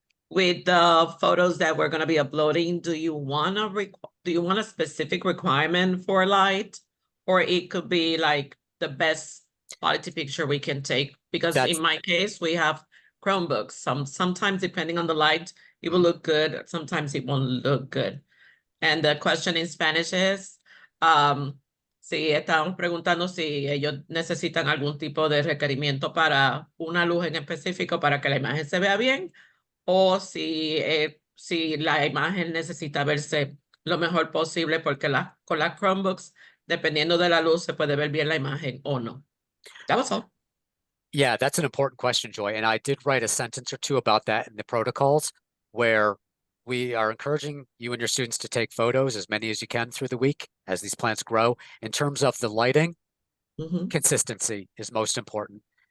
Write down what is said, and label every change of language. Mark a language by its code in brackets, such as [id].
[en] With the photos that we're gonna be uploading, do you want a specific requirement for light? Or it could be like the best quality picture we can take? Because in my case, we have Chromebooks. Sometimes depending on the light, it will look good, sometimes it won't look good. And the question in Spanish is, [es] si estamos preguntando si ellos necesitan algún tipo de requerimiento para una luz en específico para que la imagen se vea bien, o si la imagen necesita verse lo mejor posible porque con las Chromebooks, dependiendo de la luz, se puede ver bien la imagen o no. [en] That was all. Yeah, that's an important question, Joy. And I did write a sentence or two about that in the protocols, where we are encouraging you and your students to take photos, as many as you can through the week as these plants grow. In terms of the lighting, consistency is most important.